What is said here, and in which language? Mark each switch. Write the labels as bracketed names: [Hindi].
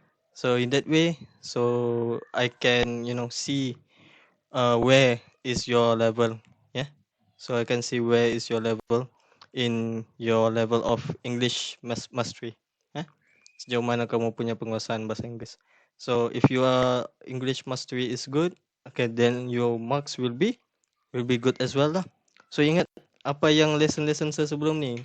[English] So in that way, so I can, see where is your level. Yeah. So I can see where is your level in your level of English mastery. [Malay] Sejauh mana kamu punya penguasaan bahasa Inggeris. [English] So if your English mastery is good, okay, then your marks will be good as well lah. [Malay] So ingat apa yang lesson sebelum ni.